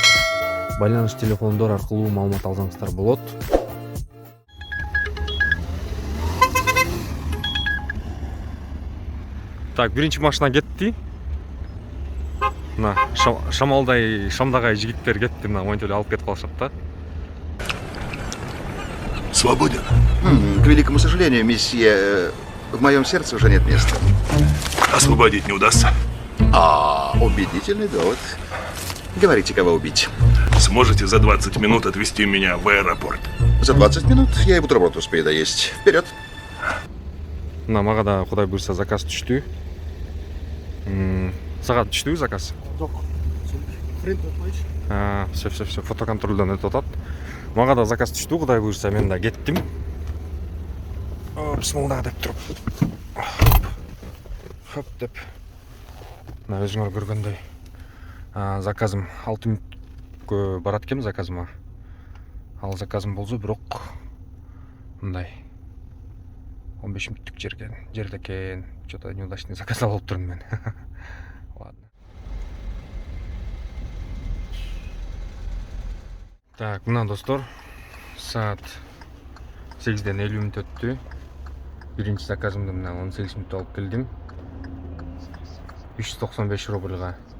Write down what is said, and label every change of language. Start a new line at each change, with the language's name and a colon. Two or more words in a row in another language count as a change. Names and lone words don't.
Kyrgyz: Байланыш телефондор аркылуу маалымат алсаңыздар болот. Так, биринчи машина кетти. Мына шамалдай, шамдагай жигиттер кетти, мына монтель алып кетип калышат да.
Russian: Свободен. К великому сожалению, месье, в моем сердце уже нет места. Освободить не удастся. Убедительный довод. Говорите, кого убить. Сможете за 20 минут отвезти меня в аэропорт? За 20 минут я и бутерброд успею доесть. Вперед.
Kyrgyz: Мына мага да Кудай буйрса заказ түштү. Сагат түштүбү заказ? Жок. Френд отпайчы. Все, фотоконтролдон өтүп атат. Мага да заказ түштү, Кудай буйрса мен да кеттим. Бисмилла деп туруп. Хоп деп. Мына өзүңөр көргөндөй. Заказым 6 мүнөткө барат экен заказыма. Ал заказым болсо бирок мындай 15 мүнөттүк жерде экен.
Russian: Что-то неудачный
Kyrgyz: заказ алып турдум мен. Ладно. Так, мына достор, саат 8-ден 50 мүнөт өттү. Биринчи заказымды мына 18 мүнөттө алып келдим. 395 рубльга.